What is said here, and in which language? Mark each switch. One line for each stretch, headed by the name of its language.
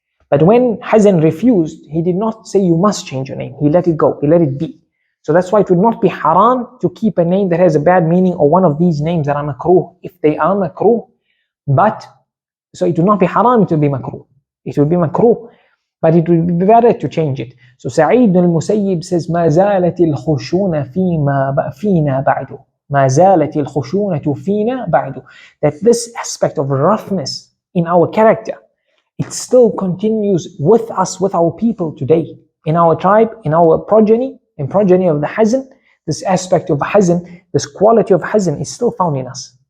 English: But when Hazn refused, he did not say you must change your name. He let it go, he let it be. So that's why it would not be haram to keep a name that has a bad meaning or one of these names that are makruh, if they are makruh. But, so it would not be haram, it would be makruh. But it would be better to change it. So Sa'id al-Musayyib says,
Arabic: مَا زَالَتِ الْخُشُونَ فِينَا بَعْدُ. ما زالت الخشونة فينا بعد.
English: That this aspect of roughness in our character, it still continues with us, with our people today, in our tribe, in our progeny, in progeny of the hazn. This aspect of hazn, this quality of hazn is still found in us.